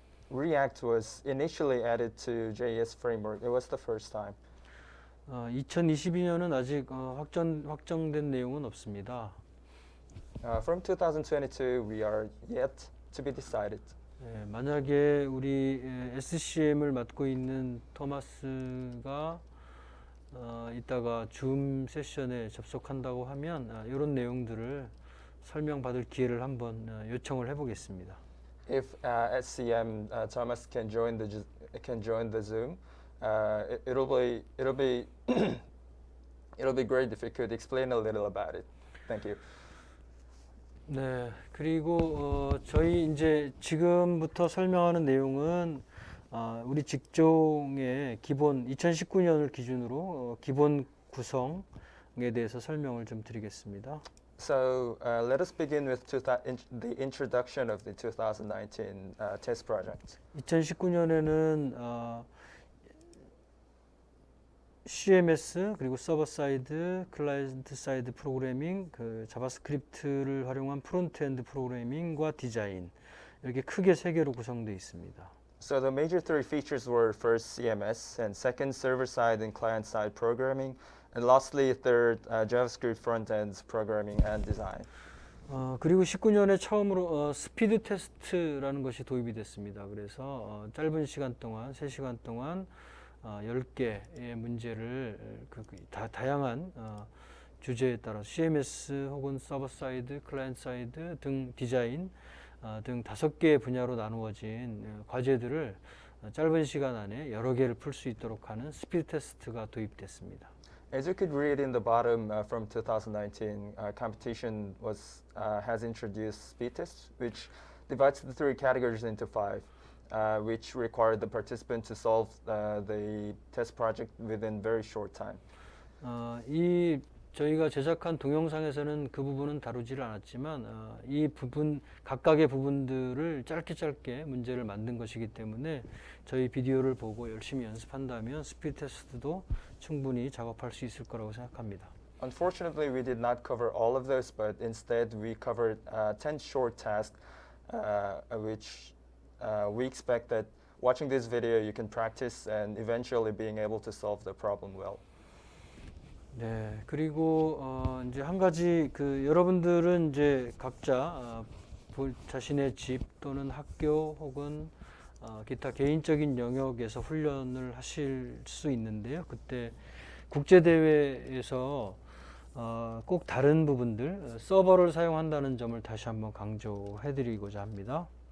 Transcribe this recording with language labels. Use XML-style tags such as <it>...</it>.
<en>React was initially added to JS framework. It was the first time.</en> <ko>2022년은 아직 확정된 내용은 없습니다.</ko> <en>From 2022, we are yet to be decided.</en> <ko>만약에 우리 SCM을 맡고 있는 토마스가 이따가 줌 세션에 접속한다고 하면 이런 내용들을 설명받을 기회를 한번 요청을 해보겠습니다.</ko> <en>If SCM Thomas can join the Zoom, it'll be it'll be great if you could explain a little about it. Thank you.</en> <ko>네, 그리고 저희 이제 지금부터 설명하는 내용은 우리 직종의 기본 2019년을 기준으로 기본 구성에 대해서 설명을 좀 드리겠습니다.</ko> <en>So let us begin with the introduction of the 2019 test project.</en> <ko>2019년에는 CMS 그리고 서버 사이드, 클라이언트 사이드 프로그래밍, 그 자바스크립트를 활용한 프론트엔드 프로그래밍과 디자인 이렇게 크게 세 개로 구성되어 있습니다.</ko> <en>So the major three features were first CMS, and second server-side and client-side programming, and lastly third JavaScript front-end programming and design.</en> <ko>그리고 19년에 처음으로 스피드 테스트라는 것이 도입이 됐습니다. 그래서 짧은 시간 동안, 3시간 동안 10개의 문제를 다양한 주제에 따라 CMS 혹은 서버 사이드, 클라이언트 사이드 등 디자인 등 5개의 분야로 나누어진 과제들을 짧은 시간 안에 여러 개를 풀 수 있도록 하는 스피드 테스트가 도입됐습니다.</ko> <en>As you could read in the bottom from 2019, competition has introduced speed tests, which divides the three categories into five, which require the participant to solve the test project within very short time.</en> <ko>이 저희가 제작한 동영상에서는 그 부분은 다루지를 않았지만 이 부분 각각의 부분들을 짧게 문제를 만든 것이기 때문에 저희 비디오를 보고 열심히 연습한다면 스피드 테스트도 충분히 작업할 수 있을 거라고 생각합니다.</ko> <en>Unfortunately, we did not cover all of those, but instead we covered 10 short tasks, which we expect that watching this video you can practice and eventually being able to solve the problem well.</en> <ko>네, 그리고 이제 한 가지 여러분들은 이제 각자 자신의 집 또는 학교 혹은 기타 개인적인 영역에서 훈련을 하실 수 있는데요. 그때 국제 대회에서 꼭 다른 부분들 서버를 사용한다는 점을 다시 한번 강조해드리고자 합니다.</ko>